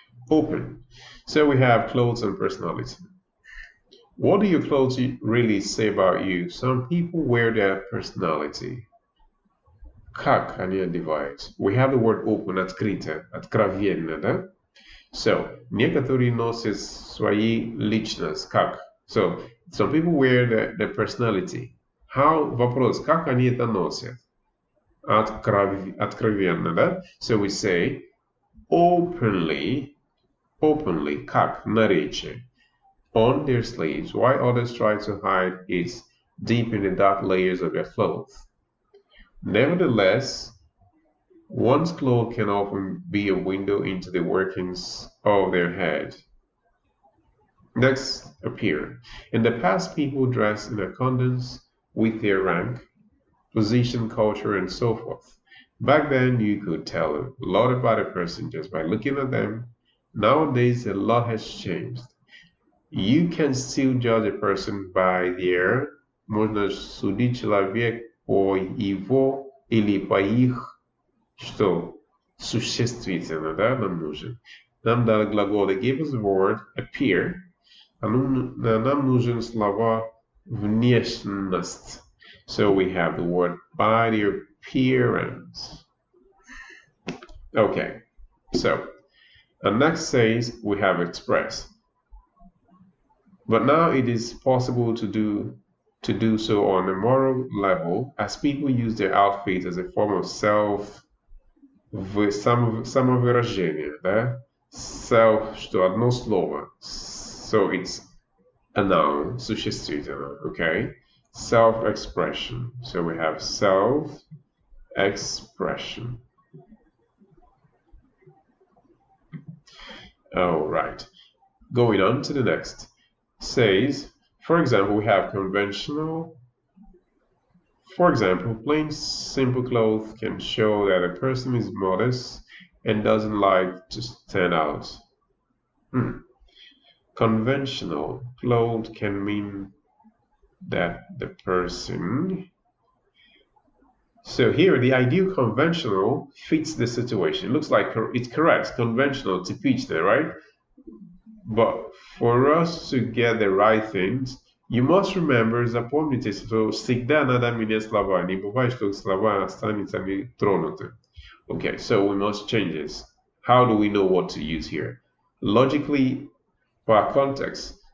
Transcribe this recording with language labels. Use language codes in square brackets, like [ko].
[en] Open. So we have clothes and personality. What do your clothes really say about you? Some people wear their personality. [ru] Как они одеваются? [en] We have the word open, [ru] открыто, откровенно, да? So, некоторые носят свои личность, как? [en] So, some people wear the personality. [ru] Вопрос, как они это носят? Откровенно, да? [en] So we say openly, [ru] как наречие, [en] on their sleeves, while others try to hide it deep in the dark layers of their clothes. Nevertheless, one's clothes can often be a window into the workings of their head. Next, appear. In the past, people dressed in accordance with their rank, position, culture, and so forth. Back then, you could tell a lot about a person just by looking at them. Nowadays, a lot has changed. You can still judge a person by their, [ru] можно судить человек по его или по их, что существительно, да, нам нужен. Нам дали глагол, [en] they gave us the word appear, [ru] а нам нужен слова внешность. [en] So we have the word by their appearance. Okay, so next says we have express. But now it is possible to do so on a moral level, as people use their outfit as a form of [ru] самовыражение, да? Self, что одно слово. [en] So it's a noun, [ru] существительное, [en] okay? Self-expression. So we have self-expression. All right. Going on to the next. Says, for example, we have conventional. For example, plain simple clothes can show that a person is modest and doesn't like to stand out. Conventional clothes can mean that the person. So here, the ideal conventional fits the situation. It looks like it's correct, conventional, typiczne, right? But for us to get the right things, you must remember, [ru] запомните, что всегда надо менять слова. Не бывает, что слова останутся нетронуты. [en] Okay, so we must change this. How do we know what to use here? Logically, по context.